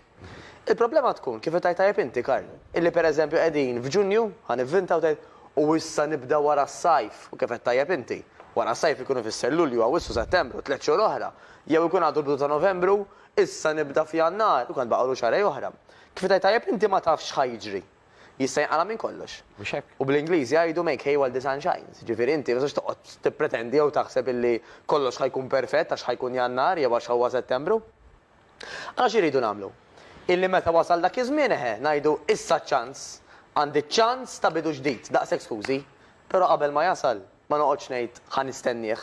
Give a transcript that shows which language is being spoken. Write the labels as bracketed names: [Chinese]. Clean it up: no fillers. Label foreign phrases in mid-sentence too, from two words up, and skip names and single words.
[Maltese] Il-problema tkun kif tajt tajjeb inti, Karl, illi per eżempju qegħdin f'Ġunju ħanivvinta u tajt u issa nibda wara s-sajf, u kif tajjeb inti. Wara s-sajf ikunu fisser Lulju Awwissu Settembru, 3 xhur oħra, jew ikun għadu bidu ta' Novembru, issa nibda f'Jannar, u kan baqgħu xarej oħra. Kif tajjeb inti ma tafx ħajġri. Jista' jinqala minn kollox. U bl-Ingliż jgħidu [English] make hay while the sun shines. [Maltese] Ġifieri inti ma toqgħod tippretendi jew taħseb illi kollox ħajkun perfett għax ħajkun Jannar jew għax huwa Settembru. Għax iridu nagħmlu? Illi meta wasal dak iż-żmien ngħidu issa ċans, għandi ċans ta' bidu ġdid, daqshekk skużi, però qabel ma jasal ma noqgħodx ngħid ħanistennieh.